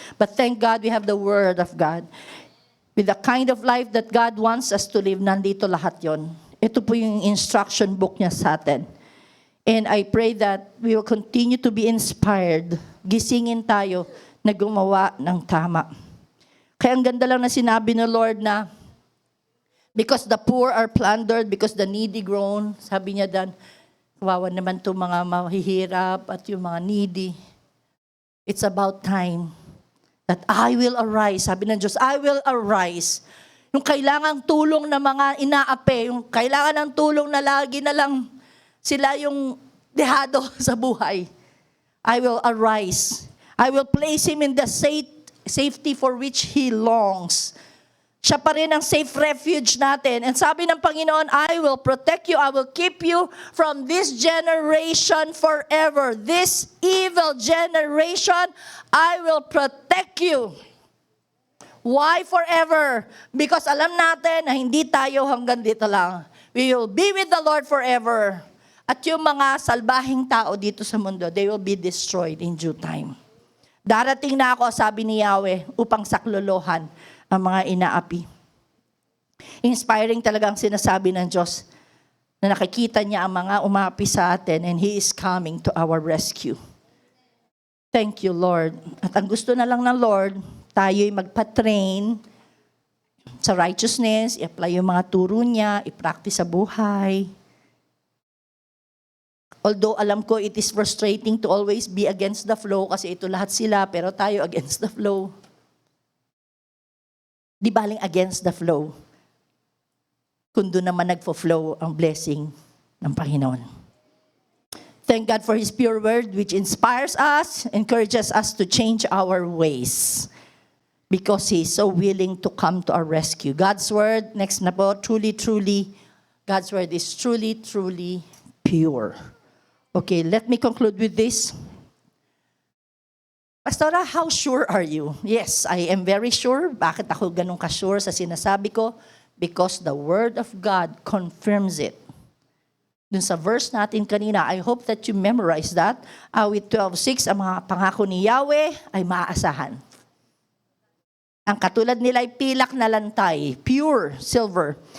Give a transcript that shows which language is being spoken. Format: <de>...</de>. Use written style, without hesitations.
<en>But thank God we have the Word of God. With the kind of life that God wants us to live,</en> <tl>nandito lahat yon. Ito po yung instruction book niya sa atin.</tl> <en>And I pray that we will continue to be inspired.</en> <tl>Gisingin tayo na gumawa ng tama. Kaya ang ganda lang na sinabi ng Lord na,</tl> <en>because the poor are plundered, because the needy groan.</en> <tl>Sabi niya dan, kawawa naman itong mga mahihirap at yung mga needy.</tl> <en>It's about time that I will arise.</en> <tl>Sabi ng Diyos,</tl> <en>I will arise.</en> <tl>Yung kailangang tulong na mga inaapi, yung kailangan ng tulong na lagi na lang sila yung dehado sa buhay.</tl> <en>I will arise. I will place him in the safety for which he longs.</en> <tl>Siya pa rin ang safe refuge natin.</tl> <en>And</en> <tl>sabi ng Panginoon,</tl> <en>I will protect you. I will keep you from this generation forever. This evil generation, I will protect you. Why forever? Because</en> <tl>alam natin na hindi tayo hanggang dito lang.</tl> <en>We will be with the Lord forever.</en> <tl>At yung mga salbahing tao dito sa mundo,</tl> <en>they will be destroyed in due time.</en> <tl>Darating na ako, sabi ni Yahweh, upang saklolohan ang mga inaapi. Inspiring talaga ang sinasabi ng Diyos na nakikita niya ang mga umapi sa atin</tl> <en>and He is coming to our rescue. Thank you, Lord.</en> <tl>At ang gusto na lang ng Lord, tayo'y magpa-train sa righteousness, i-apply yung mga turo niya, i-practice sa buhay.</tl> <en>Although</en> <tl>alam ko</tl> <en>it is frustrating to always be against the flow</en> <tl>kasi ito lahat sila pero tayo</tl> <en>against the flow.</en> <tl>Di baling</tl> <en>against the flow.</en> <tl>Kung doon naman nagfo-flow ang blessing ng Panginoon.</tl> <en>Thank God for His pure word which inspires us, encourages us to change our ways. Because He is so willing to come to our rescue. God's word,</en> <tl>next na po,</tl> <en>truly, God's word is truly pure. Okay, let me conclude with this. Pastora, how sure are you? Yes, I am very sure.</en> <tl>Bakit ako ganun ka-sure sa sinasabi ko?</tl> <en>Because the Word of God confirms it.</en> <tl>Dun sa</tl> <en>verse</en> <tl>natin kanina,</tl> <en>I hope that you memorize that.</en> <tl>Awit 12:6, ang mga pangako ni Yahweh ay maaasahan. Ang katulad nila ay pilak na lantay,</tl> <en>pure silver.</en>